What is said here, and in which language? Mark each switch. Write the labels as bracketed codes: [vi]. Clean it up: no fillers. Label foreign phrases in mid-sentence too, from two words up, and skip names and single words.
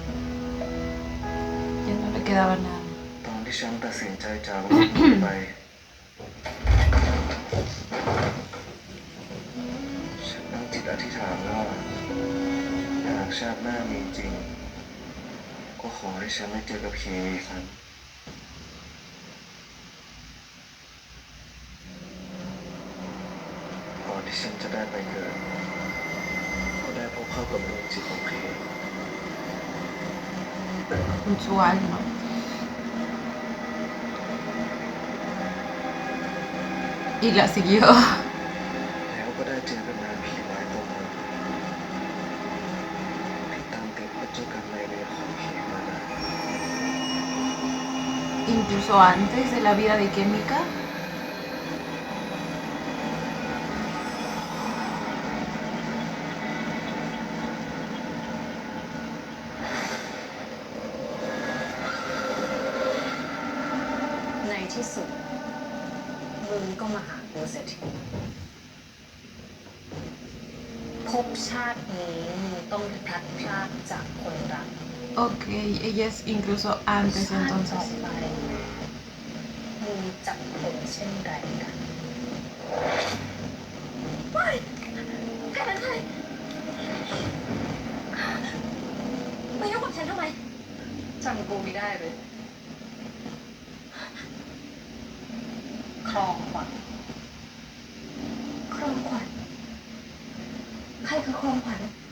[es] Ya no le quedaba nada. [th] ตอนที่ฉันตัดสินใจจากโลกนี้ไป ฉันตั้งจิตอธิษฐานว่าหากชาติหน้ามีจริง ก็ขอให้ฉันได้เจอกับเคอีกครั้งก่อนที่ฉันจะได้ไปเกิด ก็ได้พบเข้ากับดวงจิตของเค [es] Con su alma. Y la siguió. [th] แล้วก็ได้เจอกับนางผีร้ายตัวนั้นที่ตามติดพระเจ้ากรรมนายเวรของเคมานะ [es] Incluso antes de la vida de Kémica. [th] ในที่สุดมึงก็มาหากูเสียทีภพชาตินี้มึงต้องพลัดพรากจากคนรัก [es] Ok, ella es incluso antes [th] ชาติต่อ [es] entonces. [th] ไปมึงจะเป็นเช่นไรกันไม่แค่นั้นเลยมายุ่งกับฉันทำไมจำกูไม่ได้เลยครองขวัญครองขวัญใครคือครองขวัญ